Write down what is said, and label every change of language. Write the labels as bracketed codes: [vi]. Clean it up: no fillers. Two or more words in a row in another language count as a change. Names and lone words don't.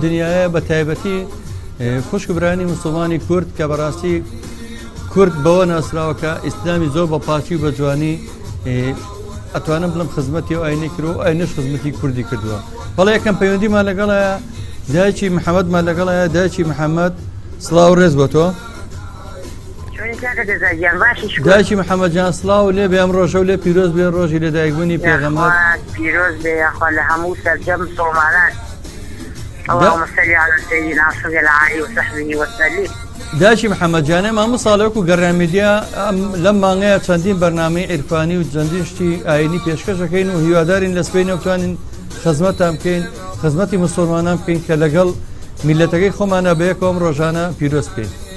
[ckb] دنیاە بە تایبەتی خوشک برانی مسلمانی کورد کە بەڕاستی کورد بەوە ناسراوەکە ئیسلامی زۆر بە پاچی و بە جوانی ئەتوانم بڵم خزمەتی و ئاینەی کرد و ئاینەش خزمەتی کوردی کردووە بەڵێ یەکەم پەیوەندیمان لەگەڵایە دایکی محەممەدمان لەگەڵایە دایکی محەممەد سڵاو ڕێز بۆ تۆ دایکی محەممەد جان سڵاو لێ بێ ئەم ڕۆژە و لێ پیرۆز بێ ڕۆژی لەدایکبوونی پێغەمبەر پیرۆز بێ یاخوا لە هەموو سەرجەم مسڵمانان [ar] اللهم صل على سيدنا محمد وعلى وصحبه وسلم. [ckb] دایکی محەممەد جانێ مامۆ ساڵێک و گەڕامیدیا لەم مانگەیە چەندین بەرنامەی عیرفانی و چەندین شتی ئاینی پێشکەشەکەین و هیوادارین لە سبەی نەوتوانین خزمەتان بکەین خزمەتی مسلمانان بکەین کە لەگەڵ میلەتەکەی خۆمانە بەیەکەوە ئەم ڕۆژانە پیرۆز بکەین.